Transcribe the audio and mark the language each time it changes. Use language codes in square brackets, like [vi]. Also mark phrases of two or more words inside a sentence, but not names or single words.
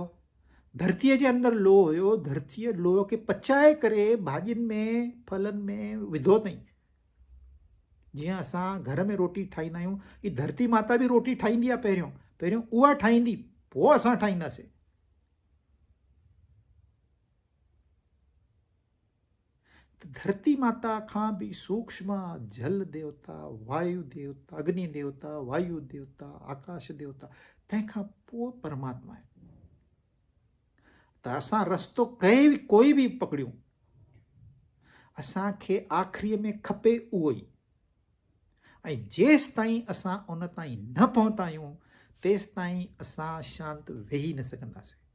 [sd] धरतीअ जे अंदरि लोह हुयो, धरतीअ लोह खे पचाए करे भाॼियुनि में, फलनि में विधो अथई। जीअं असां घर में रोटी ठाहींदा आहियूं, ही धरती माता बि रोटी ठाहींदी आहे। पहिरियों उहा ठाहींदी, पोइ असां ठाहींदासीं। त धरती माता खां बि सूक्ष्म जल देवता, वायु देवता, अग्नि देवता, वायु देवता, आकाश देवता, तंहिंखां पोइ परमात्मा आहे। त असां रस्तो कंहिं बि कोई बि पकड़ियूं, असांखे आख़िरीअ में खपे उहो ई। ऐं जेसि ताईं असां उन ताईं न पहुता आहियूं तेसि ताईं असां शांति वेही न सघंदासीं।